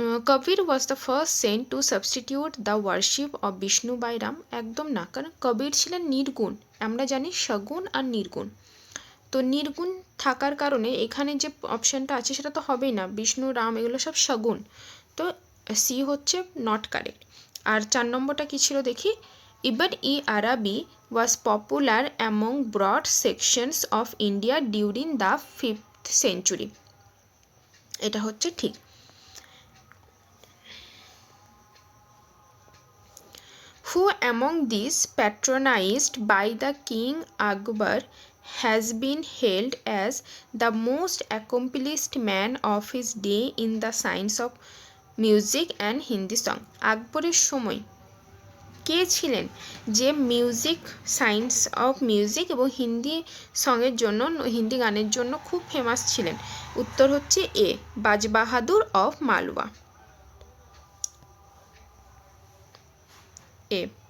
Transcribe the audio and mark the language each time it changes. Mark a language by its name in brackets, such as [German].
[English] Kabir was the first saint to substitute the worship of Vishnu by Ram, [Bangla] একদম না, কারণ কবির ছিলেন নির্গুণ, আমরা জানি সগুণ আর নির্গুণ, তো নির্গুণ থাকার কারণে এখানে যে অপশানটা আছে সেটা তো হবেই না, বিষ্ণু রাম এগুলো সব সগুণ, তো সি হচ্ছে নট কারেক্ট। আর 4 নম্বরটা কী ছিল দেখি। [English] Ibn e Arabi was popular among broad sections of India during the 5th century, [Bangla] এটা হচ্ছে ঠিক। [English] Who among these patronized by the King Akbar has been hailed as the most accomplished man of his day in the science of music and Hindi song? [Bangla] আকবরের সময় কে ছিলেন যে music, science of music এবং হিন্দি সঙের জন্য, হিন্দি গানের জন্য খুব famous ছিলেন? উত্তর হচ্ছে এ, বাজ বাহাদুর অফ মালওয়া, এ।